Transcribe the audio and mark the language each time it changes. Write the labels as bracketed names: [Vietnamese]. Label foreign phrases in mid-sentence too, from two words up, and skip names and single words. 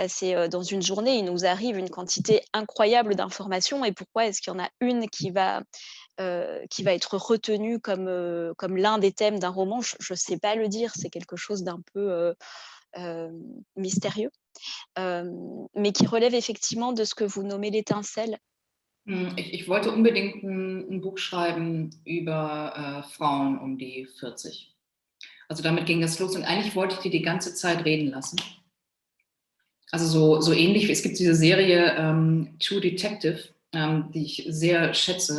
[French] C'est dans une journée, il nous arrive une quantité incroyable d'informations. Et pourquoi est-ce qu'il y en a une qui va être retenue comme l'un des thèmes d'un roman? Je ne sais pas le dire. C'est quelque chose d'un peu mystérieux, mais qui relève effectivement de ce que vous nommez l'étincelle. [German] Ich wollte unbedingt ein Buch schreiben über Frauen um die 40. Also damit ging das los und eigentlich wollte ich die ganze Zeit reden lassen. Also so ähnlich, es gibt diese Serie True Detective, die ich sehr schätze.